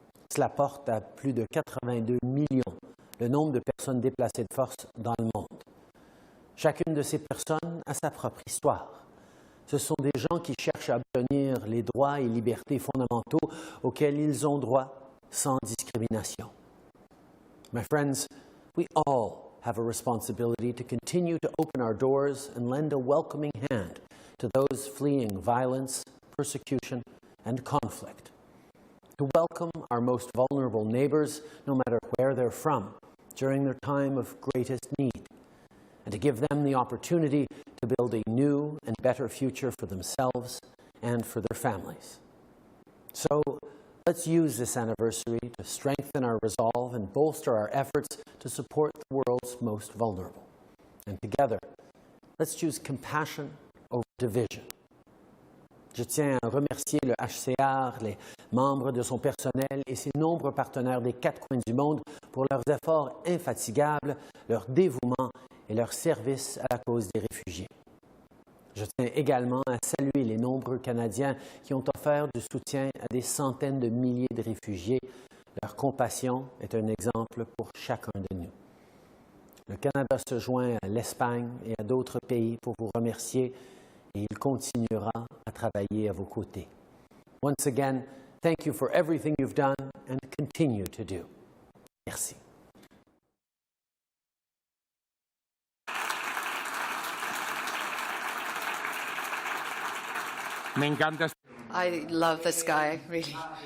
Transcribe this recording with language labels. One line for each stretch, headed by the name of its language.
French: Cela porte à plus de 82 millions le nombre de personnes déplacées de force dans le monde. Chacune de ces personnes a sa propre histoire. Ce sont des gens qui cherchent à obtenir les droits et libertés fondamentaux auxquels ils ont droit sans discrimination.
English: My friends, we all have a responsibility to continue to open our doors and lend a welcoming hand to those fleeing violence, persecution, and conflict. To welcome our most vulnerable neighbors, no matter where they're from, during their time of greatest need, and to give them the opportunity to build a new and better future for themselves and for their families. So, let's use this anniversary to strengthen our resolve and bolster our efforts to support the world's most vulnerable. And together, let's choose compassion over division.
French: Je tiens à remercier le HCR, les membres de son personnel et ses nombreux partenaires des quatre coins du monde pour leurs efforts infatigables, leur dévouement et leur service à la cause des réfugiés. Je tiens également à saluer les nombreux Canadiens qui ont offert du soutien à des centaines de milliers de réfugiés. Leur compassion est un exemple pour chacun de nous. Le Canada se joint à l'Espagne et à d'autres pays pour vous remercier et il continuera à travailler à vos côtés.
English: Once again, thank you for everything you've done and continue to do.
French: Merci.
Spanish: Me encanta.
English: I love this guy, really.